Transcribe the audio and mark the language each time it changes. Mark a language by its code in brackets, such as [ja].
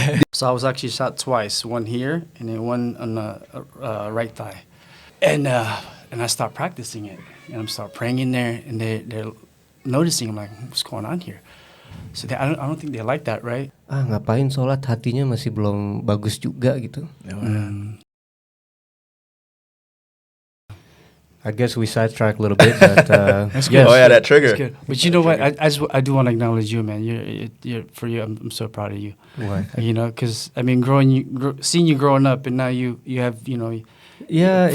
[en] So I was actually shot twice, one here and then one on the right thigh. And I start practicing it, and I'm start praying in there, and they're noticing. I'm like, what's going on here? So I don't think they like that, right? [id] Ngapain sholat, hatinya masih belum bagus juga gitu. [en] I guess we sidetrack a little bit, but That's good. good. Oh yeah, that trigger. That's good. But you know what? I do want to acknowledge you, man. You're for you. I'm so proud of you. Why? Because I mean, seeing you growing up, and now you have Yeah,